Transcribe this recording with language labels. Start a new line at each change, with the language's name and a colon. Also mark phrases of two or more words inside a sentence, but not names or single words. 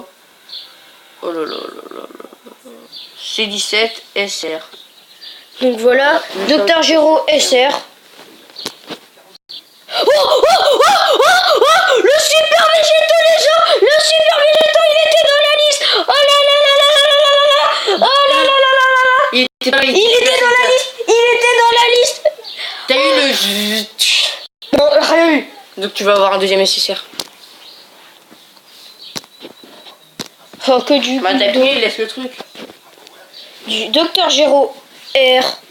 French: Oh là là là là là. C17 SR. Donc voilà, Docteur Gero SR. Oh, oh, oh, oh, oh, le super végétaux, les gens, le super végétaux, il était dans la liste. Oh là là là là là là là là. Oh là là là là là là. Il était dans la liste. Il était dans la liste. T'as eu le... Non, rien eu. Donc tu vas avoir un deuxième SSR. Oh, que du... Bah t'as pris, laisse le truc. Du Docteur Gero R.